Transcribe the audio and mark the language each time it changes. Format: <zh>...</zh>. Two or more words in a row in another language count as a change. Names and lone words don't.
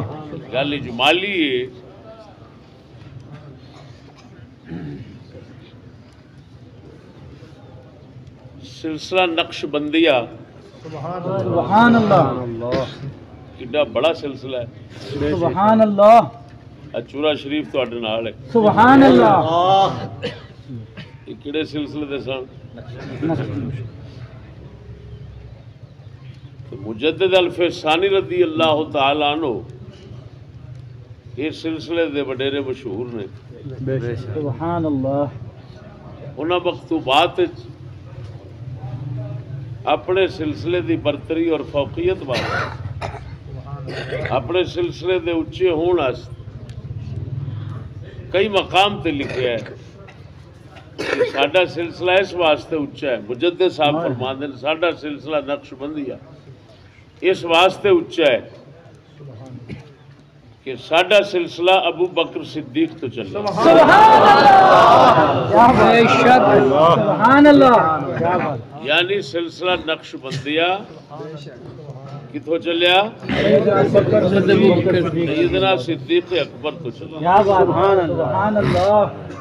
<pa>گل اجمالی ہے سلسلہ نقش بندیہ</pa> <ar>سبحان اللہ</ar> <pa>کڈا بڑا سلسلہ ہے</pa> <ar>سبحان اللہ</ar> <pa>چورا شریف تواڈے نال ہے</pa> <ar>سبحان اللہ</ar> <pa>یہ کہڑے سلسلے دے سن مجدد الفسانی</pa> <ar>رضی اللہ تعالی عنہ</ar> <pa>یہ سلسلے دے وڈیرے مشہور نے</pa> <ar>سبحان اللہ</ar> <pa>انہاں مکتوبات اپنے سلسلے دی برتری اور فوقیت واسطے اپنے سلسلے دے اچے ہون واسطے کئی مقام تے لکھیا ہے ساڈا سلسلہ اس واسطے اچا ہے مجدد صاحب فرماندے نے ساڈا سلسلہ نقش بندیہ اس واسطے اچا ہے کہ ساڈا سلسلہ ابو بکر صدیق تو چلے</pa> <ar>سبحان اللہ</ar> <pa>یعنی سلسلہ نقش بندیہ کتوں چلیا سیدنا صدیق اکبر تو چلیا</pa>